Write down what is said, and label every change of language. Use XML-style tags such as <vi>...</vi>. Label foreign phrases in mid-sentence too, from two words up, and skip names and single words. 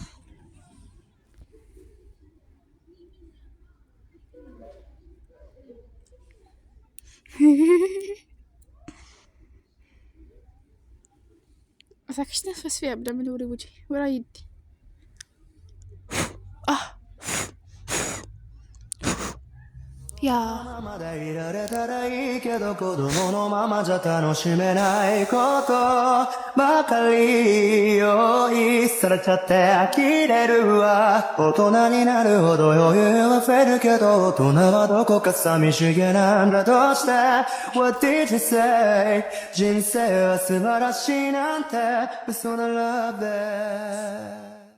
<ar>ما فاكش نفس فيها بلا ما نوري وجهي ورا يدي. يا</ar> <ja>まだいられたらいいけど子供のままじゃ楽しめないことばかり用意されちゃって呆れるわ大人になるほど余裕は増えるけど大人はどこか寂しげなんだどうして</ja> <en>What did you say</en> <ja>人生は素晴らしいなんて嘘ならべ</ja>